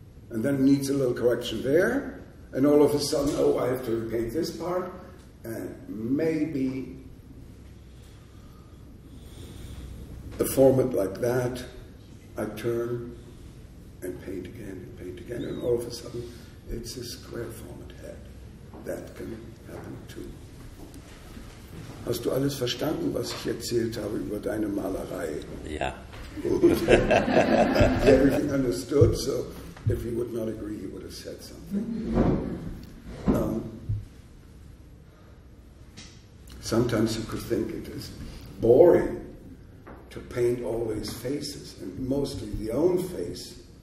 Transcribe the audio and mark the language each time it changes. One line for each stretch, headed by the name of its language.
English: And then needs a little correction there, and all of a sudden, oh, I have to repaint this part, and maybe a format like that, I turn and paint again, and all of a sudden, it's a square format head. That can happen too.
German: Hast du alles verstanden, was ich erzählt habe über deine Malerei? Ja.
English: Everything understood, so if he would not agree, he would have said something. Sometimes you could think it is boring to paint always faces, and mostly the own face.